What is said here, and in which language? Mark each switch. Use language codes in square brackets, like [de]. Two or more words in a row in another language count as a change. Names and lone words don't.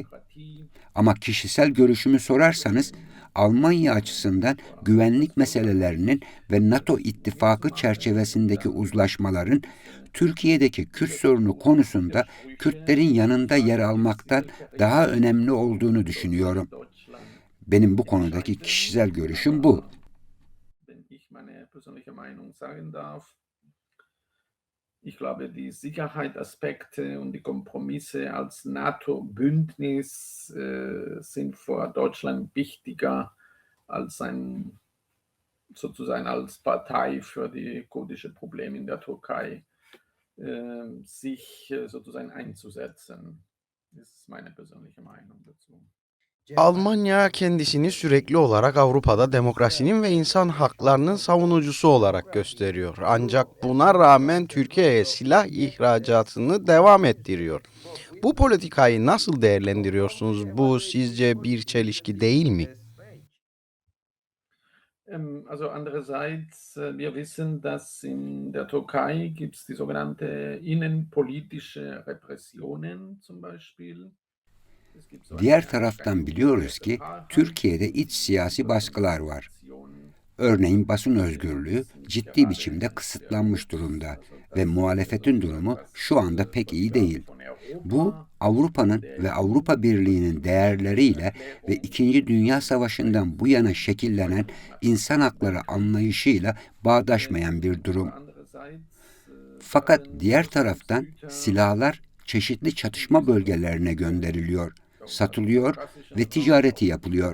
[tr] Ama kişisel görüşümü sorarsanız, Almanya açısından güvenlik meselelerinin ve NATO ittifakı çerçevesindeki uzlaşmaların Türkiye'deki Kürt sorunu konusunda Kürtlerin yanında yer almaktan daha önemli olduğunu düşünüyorum. Benim bu konudaki kişisel görüşüm bu. [de] Ich glaube, die Sicherheitsaspekte und die Kompromisse als NATO-Bündnis sind vor Deutschland wichtiger als sozusagen als Partei für die kurdische Probleme in der Türkei sich sozusagen einzusetzen. Das ist meine persönliche Meinung dazu. [tr] Almanya kendisini sürekli olarak Avrupa'da demokrasinin ve insan haklarının savunucusu olarak gösteriyor. Ancak buna rağmen Türkiye'ye silah ihracatını devam ettiriyor. Bu politikayı nasıl değerlendiriyorsunuz? Bu sizce bir çelişki değil mi? [de] Also andererseits, wir wissen, dass in der Türkei gibt es die sogenannte innenpolitische Repressionen zum Beispiel. Es gibt so [tr] Diğer [de] eine [tr] taraftan [de] Einschränkung der [tr] biliyoruz ki [de] Freiheit, [tr] Türkiye'de iç siyasi baskılar var. [de] Information, [tr] Örneğin basın özgürlüğü [de] ist nicht [tr] ciddi [de] gerade [tr] biçimde [de] sehr [tr] kısıtlanmış [de] gut. [tr] durumda [de] Also [tr] ve [de] das [tr] muhalefetin [de] so [tr] durumu [de] etwas, [tr] şu anda pek [de] was [tr] iyi [de] quasi [tr] değil. [de] von [tr] Bu [de] Europa [tr] Avrupa'nın [de] der [tr] ve Avrupa Birliği'nin değerleriyle ve İkinci Dünya Savaşı'ndan bu yana şekillenen insan hakları anlayışıyla bağdaşmayan bir durum. Fakat diğer taraftan silahlar çeşitli çatışma bölgelerine gönderiliyor, satılıyor ve ticareti yapılıyor.